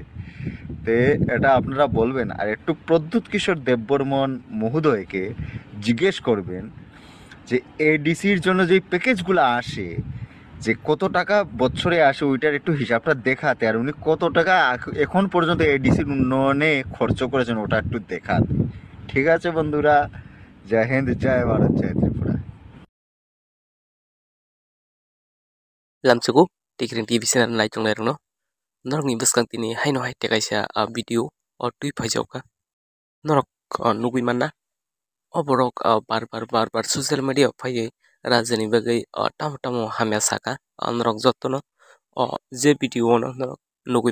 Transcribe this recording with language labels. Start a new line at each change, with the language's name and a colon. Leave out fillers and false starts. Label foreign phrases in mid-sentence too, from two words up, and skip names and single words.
Bangla: তে এটা আপনারা বলবেন, আর একটু প্রদ্যুৎ কিশোর দেববর্মন মহোদয়কে জিজ্ঞেস করবেন যে এডিসির জন্য যে প্যাকেজগুলো আসে, যে কত টাকা বছরে আসে, ওইটার একটু হিসাবটা দেখাতে, আর উনি কত টাকা এখন পর্যন্ত এডিসির উন্নয়নে খরচ করেছেন ওটা একটু দেখাতে। ঠিক আছে বন্ধুরা, জয় হিন্দ, জয় ভারত, জয় ত্রিপুরা।
Kok Borok: lamchuku tikring
English: TV channel
Kok Borok: nai tung lerno norok ni buskang tini haino hai tekaisa video or tui phajauka norok nugui manna oborok bar
English: social media
Kok Borok: phaiye rajani bagai tam tamo hamya saka norok jottono je video no norok nugui